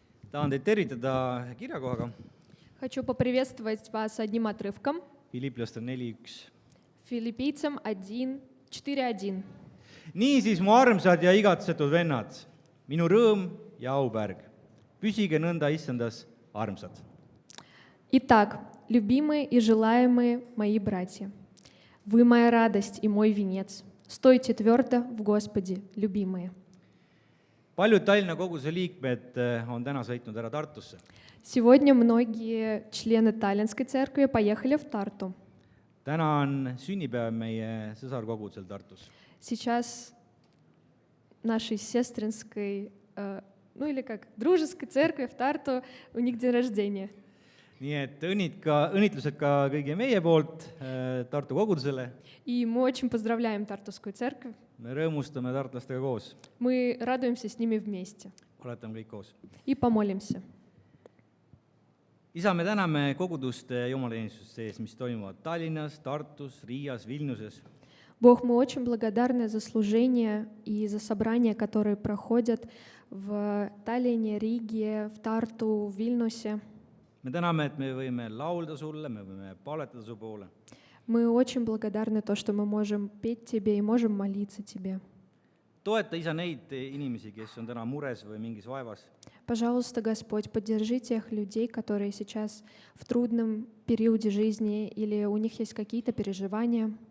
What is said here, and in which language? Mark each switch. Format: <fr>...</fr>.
<et>tahan teid tervitada kirjakohaga</et> <ru>Хочу поприветствовать вас одним отрывком.</ru> <et>Filiplastele 4:1.</et> <ru>Филиппийцам 1:4:1.</ru> <et>Niisiis, mu armsad ja igatsetud vennad, minu rõõm ja aupärg, püsige nõnda issandas armsad.</et> <ru>Итак, любимые и желаемые мои братья, вы моя радость и мой венец. Стойте твердо в Господе, любимые.</ru> <et>Paljud Tallinna koguse liikmed on täna sõitnud ära Tartusse.</et> <ru>Сегодня многие члены Таллинской церкви поехали в Тарту.</ru> <et>Täna on sünnipäev meie sõsarkogudusel Tartus.</et> <ru>Сейчас нашей сестринской, ну или как, дружеской церкви в Тарту, у них день рождения.</ru> <et>Nii et õnnitlused ka kõigi meie poolt Tartu kogudusele.</et> <ru>И мы очень поздравляем Тартускую церковь.</ru> <et>Me rõõmustame tartlastega koos.</et> <ru>Мы радуемся с ними вместе.</ru> <et>Oletame kõik koos.</et> <ru>И помолимся.</ru> <et>Isa, me täname koguduste jumalateenistuste ees, mis toimuvad Tallinnas, Tartus, Riias, Vilniuses.</et> <ru>Бог, мы очень благодарны за служение и за собрания, которые проходят в Таллине, Риге, в Тарту, в Вильнюсе.</ru> <et>Me täname, et me võime laulda sulle, me võime paletada su poole.</et> <ru>Мы очень благодарны то, что мы можем петь Тебе и можем молиться Тебе.</ru> <et>Toeta, Isa, neid inimesi, kes on täna mures või mingis vaevas.</et> <ru>Пожалуйста, Господь, поддержи тех людей, которые сейчас в трудном периоде жизни или у них есть какие-то переживания.</ru>